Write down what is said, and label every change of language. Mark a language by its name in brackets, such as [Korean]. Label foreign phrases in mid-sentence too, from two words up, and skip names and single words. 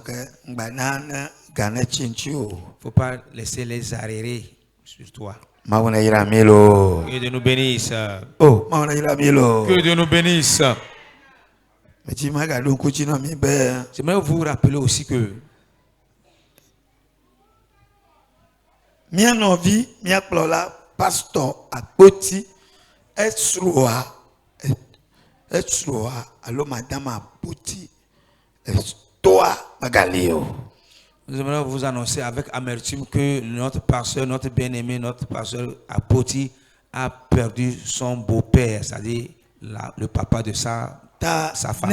[French] Il ne faut pas laisser les arriérés sur toi. Que Dieu nous bénisse. Que Dieu nous bénisse. J'aimerais vous rappeler aussi que [Ewe] Mia novi, mia plola, [French] pasteur à Poti, esroa, allo madame à Poti, toi, Magalio. Nous aimerions vous annoncer avec amertume que notre pasteur, notre bien-aimé, notre pasteur à Poti a perdu son beau-père, c'est-à-dire le papa de sa femme.